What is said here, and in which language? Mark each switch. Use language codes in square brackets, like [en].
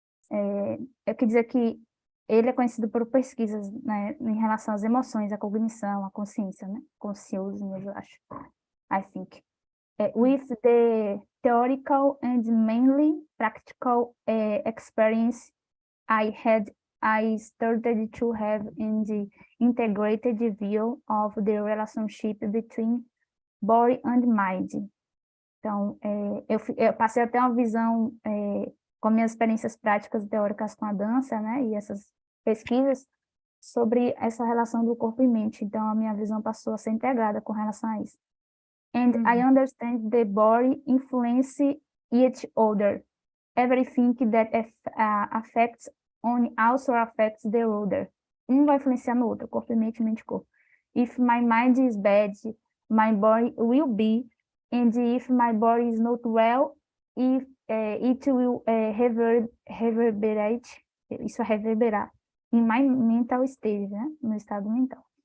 [pt] Eu quero dizer que ele é conhecido por pesquisas, né, em relação às emoções, à cognição, à consciência, né? Consciousness, eu acho. [en] I think. With the theoretical and mainly practical experience I started to have in the integrated view of the relationship between body and mind. [pt] Então, eu passei até uma visão com minhas experiências práticas e teóricas com a dança, né, e essas pesquisas sobre essa relação do corpo e mente. Então, a minha visão passou a ser integrada com relação a isso. [en] And I understand the body influence each other. Everything that affects one also affects the other. [pt] Um vai influenciar no outro, corpo e mente e corpo. [en] If my mind is bad, my body will be and if my body is not well, if it will reverberate, [pt] isso reverberar [en] in my mental state, né? [pt] No estado mental.